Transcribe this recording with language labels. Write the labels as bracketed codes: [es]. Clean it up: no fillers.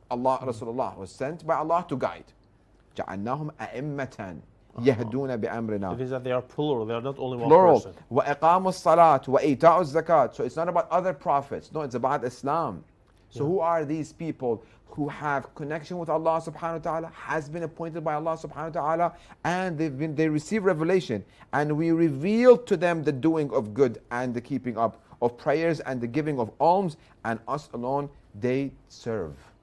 [en] Rasulullah was sent by Allah to guide. [ar] جعلناهم أئمة يهدون بأمرنا. [en] It is that they are plural, they are not only one plural. person. [ar] وإقام الصلاة وإيتاء الزكاة. [en] So it's not about other prophets. No, it's about Islam. So who are these people who have connection with Allah subhanahu wa ta'ala, has been appointed by Allah subhanahu wa ta'ala, and they receive revelation, and we reveal to them the doing of good and the keeping up of prayers and the giving of alms, and us alone they serve.